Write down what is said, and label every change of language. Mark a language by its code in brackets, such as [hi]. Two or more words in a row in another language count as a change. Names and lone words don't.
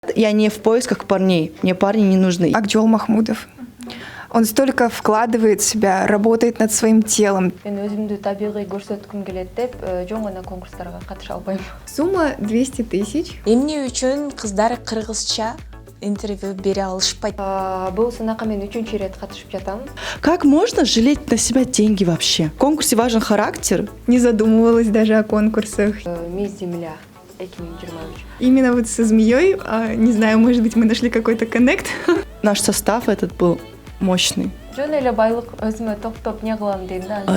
[ru] Я не в поисках парней, мне парни не нужны. Акжол Махмудов. Он столько вкладывает в себя, работает над своим телом. [kk] Мен өзімді табиғи көрсеткім келеді деп, жөн ғана конкурстарға қатыша албаймын. [ru] Сумма 200 тысяч. [ky] Эмне үчүн кыздар кыргызча интервью бере алышпайт? [kk] Бұл сынаққа мен 3-ші рет қатышып жатам. [ru] Как можно жалеть на себя деньги вообще? В конкурсе важен характер. Не задумывалась даже о конкурсах. Мисс Земля 2023. Именно вот со змеей, не знаю, может быть, мы нашли какой-то коннект. Наш состав этот был мощный. [kk] Жөн эле байлық өзіме топ-топ не қылам дейін да.